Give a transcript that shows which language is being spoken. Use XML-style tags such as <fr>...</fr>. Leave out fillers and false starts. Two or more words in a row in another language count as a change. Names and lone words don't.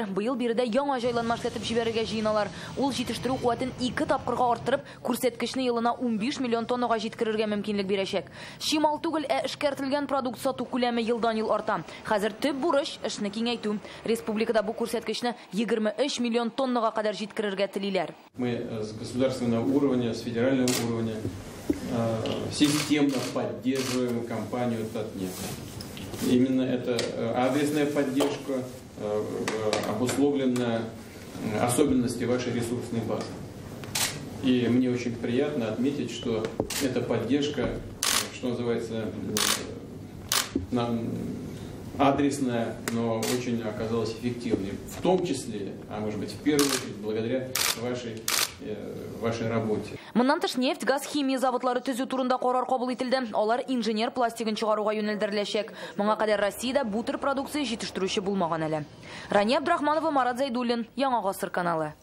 <tt>Быел биредә яңа җайланма эшләтеп җибәрергә җыеналар. Ул җитештерү куәтен 2 тапкырга арттырып, күрсәткечне елына 15 миллион тоннага җиткерергә мөмкинлек бирәчәк. Шимал түгел, эшкәртелгән продукт сату күләме елдан-ел арта. Хәзер төп бурыч эшне киңәйтү. Республикада бу күрсәткечне 23 миллион тоннага кадәр җиткерергә телиләр.</tt> <ru>Мы с государственного уровня, с федерального уровня системно поддерживаем компанию Татнефть. Именно эта адресная поддержка обусловлена особенностями вашей ресурсной базы. И мне очень приятно отметить, что эта поддержка, что называется, адресная, но очень оказалась эффективной. В том числе, а может быть в первую очередь, благодаря вашей работе.</ru> <tt>Моннан тыш нефть, газ, химия заводлары төзү турында карар кабул ителде. Алар инженер пластигын чыгаруга юнәлдереләчәк. Моңа кадәр Россиядә бу төр продукция җитештерүче булмаган әле. Рания Абдрахманова, Марат Зайдуллин, Яңа гасыр каналы.</tt>